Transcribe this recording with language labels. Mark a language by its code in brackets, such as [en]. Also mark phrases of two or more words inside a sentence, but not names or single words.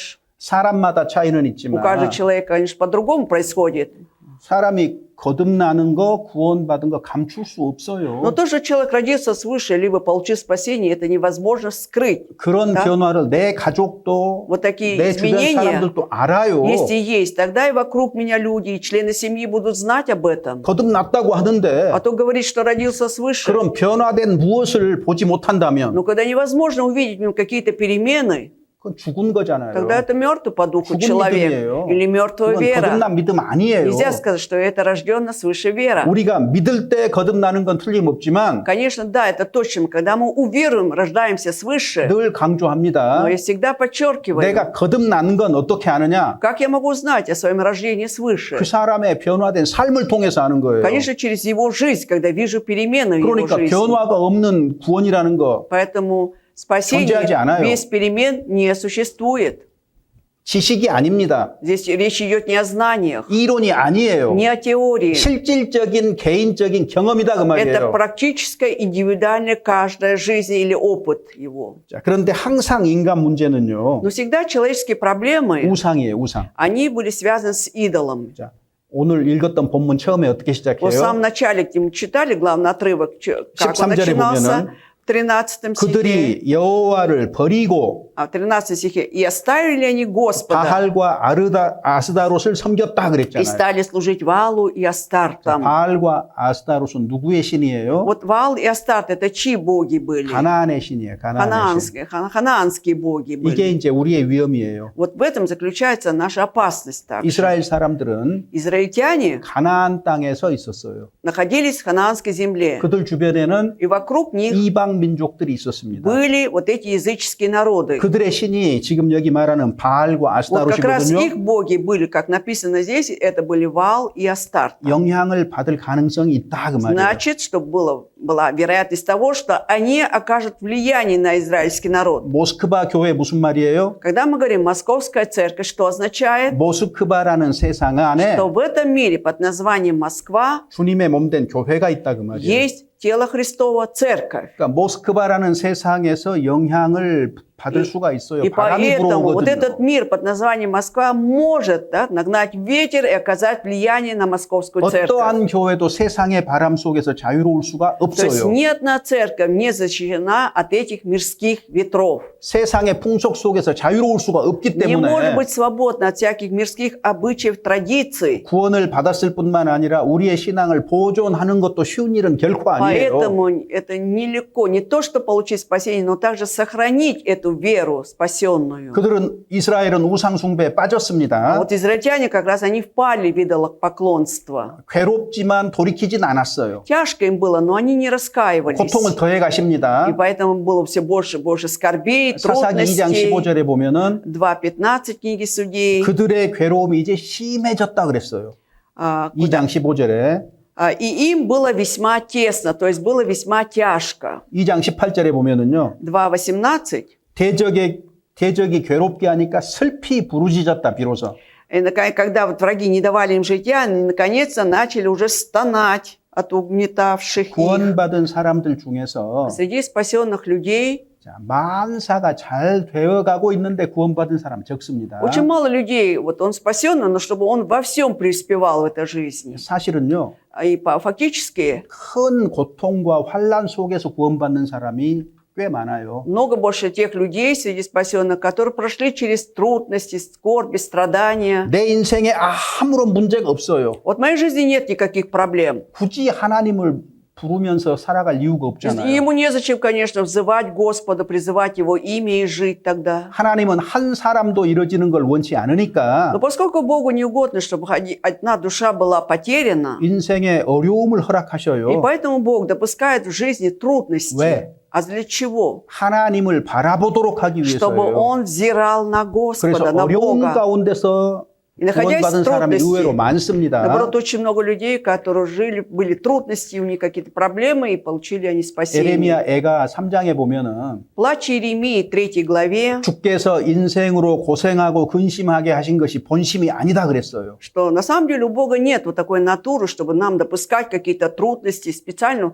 [ko] 사람마다 차이는 [ru] У [ko] 있지만 [ru] каждого человека, конечно, по-другому происходит. [ko] 사람이 거듭나는 거, 구원받은 거 감출 수 [ru] Но [ko] 없어요. [ru] то, что человек родился свыше, либо получил спасение, это невозможно скрыть. [ko] 그런 [ru] Да? [ko] 변화를 내 가족도, [ru] Вот такие [ko] 내 주변 [ru] изменения, [ko] 사람들도 알아요. [ru] если есть, тогда и вокруг меня люди, и члены семьи будут знать об этом. [ko] 거듭났다고 하는데 [ru] А то говорит, что родился свыше. [ko] 그런 변화된 무엇을 보지 못한다면 [ru] Но когда невозможно увидеть в нем какие-то перемены, [ko] 그건 죽은 거잖아요. [ru] тогда это мертвый по духу [ko] 죽은 [ru] человек [ko] 믿음이에요. [ru] или мертвая [ko] 그건 [ru] вера. [ko] 거듭난 믿음 아니에요. [ru] Нельзя сказать, что это рожденно свыше вера. [ko] 우리가 믿을 때 거듭나는 건 틀림없지만 [ru] Конечно, да, это точно. Когда мы уверуем, рождаемся свыше, [ko] 늘 강조합니다. [ru] но я всегда подчеркиваю, [ko] 내가 거듭나는 건 어떻게 아느냐? [ru] как я могу знать о своем рождении свыше? [ko] 그 사람의 변화된 삶을 통해서 아는 거예요. [ru] Конечно, через его жизнь, когда вижу перемены в его [ko] 그러니까 [ru] жизни. [ko] 변화가 없는 구원이라는 거 [ru] Поэтому [ko] 존재하지 [ru] спасение [ko] 않아요. [ru] без перемен не существует. [ko] 지식이 아닙니다. [ru] Здесь речь идет не о знаниях, [ko] 이론이 아니에요. [ru] не о теории. [ko] 실질적인 개인적인 경험이다 그 [ru] Это [ko] 말이에요. [ru] практическая, индивидуальная каждая жизнь или опыт его. [ko] 자, 그런데 항상 인간 문제는요. [ru] Но всегда человеческие проблемы, [ko] 우상이에요, 우상. [ru] они были связаны с идолом. [ko] 자, 오늘 읽었던 본문 처음에 어떻게 [ru] Вот в самом [ko] 시작해요? [ru] начале мы читали главный отрывок, как он [ko] 13절에 [ru] начинался, [ko] 보면은 [ru] в 13 стихе. [ko] 그들이 여호와를 버리고 [ru] А в 13 стихе. «И оставили они Господа, [ko] 바할과 아스다롯을 섬겼다 [ru] и [ko] 그랬잖아요. [ru] стали служить Ваалу и Астартам». [ko] 바알과 아스다롯은 누구의 신이에요? [ru] Вот Ваал и Астарт, это чьи боги были? [ko] 가나안의 신이에요. 가나안의 신. [ru] Ханаанские боги [ko] 이게 [ru] были. [ko] 이제 우리의 위험이에요. [ru] Вот в этом заключается наша опасность также. [ko] 이스라엘 사람들은 [ru] Израильтяне [ko] 가나안 땅에 서 있었어요. [ru] находились в ханаанской земле, [ko] 그들 주변에는 [ru] и вокруг них [ko] 이방 민족들이 있었습니다. [ru] были вот эти языческие народы. [ko] 그들의 신이 지금 여기 말하는 바알과 [ru] Вот как раз их [ko] 아스타롯이거든요. [ru] боги были, как написано здесь, это были Ваал и Астарт. [ko] 영향을 받을 가능성이 있다 그 말이에요. [ru] Значит, что была вероятность того, что они окажут влияние на израильский народ. [ko] 모스크바 교회 무슨 말이에요? [ru] Когда мы говорим «Московская церковь», что означает? [ko] 모스크바라는 세상 안에 [ru] Что в этом мире под названием Москва [ko] 주님의 몸된 교회가 있다 그 말이에요. [ru] есть тело Христово, церковь. [ko] 그러니까 모스크바라는 세상에서 영향을 받을 수가 있어요. [ru] И [ko] 바람이 [ru] поэтому вот этот [ko] 불어오거든요. [ru] мир под названием Москва может нагнать ветер и оказать влияние на московскую церковь. [ko] 어떠한 교회도 세상의 바람 속에서 자유로울 수가 [ru] То есть [ko] 없어요. [ru] ни одна церковь не защищена от этих мирских ветров. [ko] 세상의 풍속 속에서 자유로울 수가 없기 [ru] Не может [ko] 때문에 [ru] быть свободна от всяких мирских обычаев, традиций. [ko] 구원을 받았을 뿐만 아니라 우리의 신앙을 보존하는 것도 쉬운 일은 결코 아니에요. [ru] Поэтому это нелегко. Не то, что получить спасение, но также сохранить эту веру спасенную. [ko] 그들은 이스라엘은 우상 숭배에 [ru] А [ko] 빠졌습니다. [ru] вот израильтяне как раз они впали в идолопоклонство. [ko] 괴롭지만 돌이키진 않았어요. [ru] Тяжко им было, но они не раскаивались. [ko] 고통을 더해 [ru] И [ko] 가십니다. [ru] поэтому было все больше и больше скорбей, [ko] 사사기 2장 [ru] трудностей. [ko] 15절에 보면은 [ru] 2:15 книги Судей. [ko] 그들의 괴로움이 이제 심해졌다 그랬어요. [ru] А, [ko] 2장 15절에 [ru] И им было весьма тесно, то есть было весьма тяжко. [ko] 2장 18절에 보면은요. [ru] 2:18. [ko] 대적이 괴롭게 하니까 슬피 부르짖었다 비로소. [ru] И когда вот враги не давали им житья, они наконец-то начали уже стонать от угнетавших их. [ko] 구원받은 사람들 중에서 [ru] Среди спасенных людей [ko] 자, 만사가 잘 되어가고 있는데 구원받은 사람 적습니다. [ru] очень мало людей, вот он спасенный, но чтобы он во всем преуспевал в этой жизни. [ko] 사실은요. [ru] И фактически [ko] 큰 고통과 환난 속에서 구원받는 사람이 꽤 많아요. [ru] много больше тех людей среди спасенных, которые прошли через трудности, скорби, страдания. [ko] 내 인생에 아무런 문제가 없어요. [ru] Вот в моей жизни нет никаких проблем. [ko] 굳이 하나님을 부르면서 살아갈 이유가 [ru] То есть [ko] 없잖아요. [ru] ему незачем, конечно, взывать Господа, призывать Его имя и жить тогда. [ko] 하나님은 한 사람도 이루어지는 걸 원치 않으니까 [ru] Но поскольку Богу не угодно, чтобы одна душа была потеряна, [ko] 인생에 어려움을 [ru] и [ko] 허락하셔요. [ru] поэтому Бог допускает в жизни трудности. [ko] 왜? [ru] А для чего? [ko] 하나님을 바라보도록 하기 [ru] Чтобы [ko] 위해서요. [ru] он взирал на [ko] 그래서 [ru] Господа, на [ko] 어려움 [ru] Бога. [ko] 가운데서 [ru] И находясь в [ko] 구원받은 사람이 의외로 [ru] трудности, [ko] 많습니다. [ru] наоборот, очень много людей, которые жили, были трудности, у них какие-то проблемы, и получили они спасение. [ko] 에레미야 애가 3장에 보면은 [ru] Плач Иеремии, 3 главе, [ko] 주께서 인생으로 고생하고 근심하게 하신 것이 본심이 아니다 그랬어요. [ru] что на самом деле у Бога нет вот такой натуры, чтобы нам допускать какие-то трудности специально.